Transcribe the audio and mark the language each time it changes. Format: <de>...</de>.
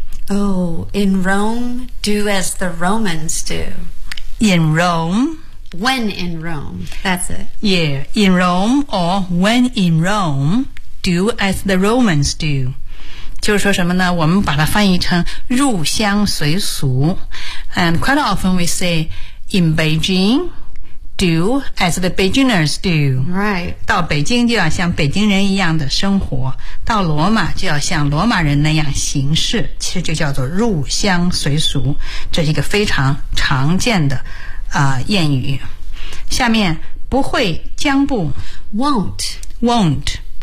<en>Oh, in Rome, do as the Romans do. In Rome. When in Rome, that's it. Yeah, in Rome or when in Rome, do as the Romans do.</en> <zh>就是说什么呢我们把它翻译成入乡随俗。</zh> <en>And quite often we say, in Beijing,Do as the Beijingers do. Right.</en> <zh>到北京就要像北京人一样的生活，到罗马就要像罗马人那样行事，其实就叫做入乡随俗，这是一个非常常见的谚语。下面不会将不</zh> <en>won't</en>